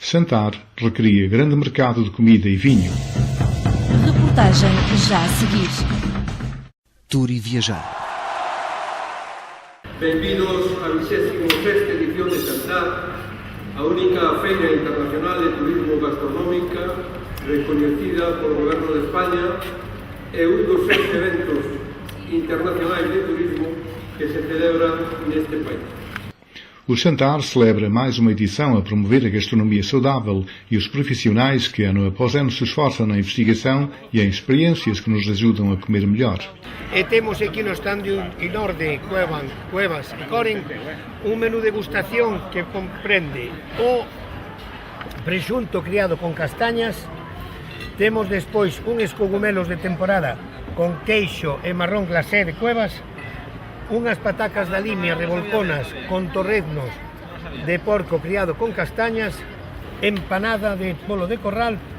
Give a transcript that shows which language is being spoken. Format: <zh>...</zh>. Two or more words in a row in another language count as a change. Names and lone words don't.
<pt>Santar recria grande mercado de comida e vinho. Reportagem já a seguir. Tour e Viajar.</pt> <gl>Benvidos á 26ª edición de Santar, a única feira internacional de turismo gastronómica recoñecida polo Goberno de España e un dos 6 eventos internacionais de turismo que se celebran neste país.</gl> <pt>O Santar celebra mais uma edição a promover a gastronomia saudável e os profissionais que ano após ano se esforçam na investigação e em experiências que nos ajudam a comer melhor.</pt> <gl>E temos aquí no stand Inorde, Cuevas e Coren un menú degustación que comprende o presunto criado con castañas, temos despois uns cogumelos de temporada con queixo e marrón glacé de Cuevas, unhas patacas da limia revolconas con torreznos de porco criado con castañas, empanada de polo de corral</gl>